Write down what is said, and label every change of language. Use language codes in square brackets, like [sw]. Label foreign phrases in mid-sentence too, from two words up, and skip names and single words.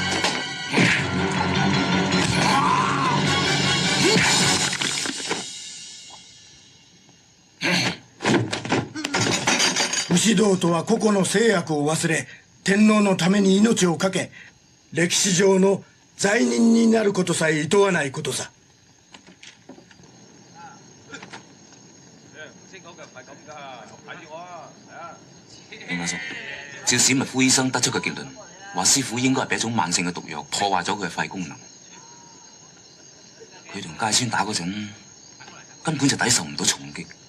[ja] 武士道とは個々の制約を忘れ、天皇のために命を懸け、歴史上の罪人になることさえ厭わないことさ。 [yue] 林阿叔，照史密夫醫生得出嘅結論，話師傅應該係俾一種慢性嘅毒藥破壞咗佢嘅肺功能。佢同芥川打嗰陣，根本就抵受唔到重擊。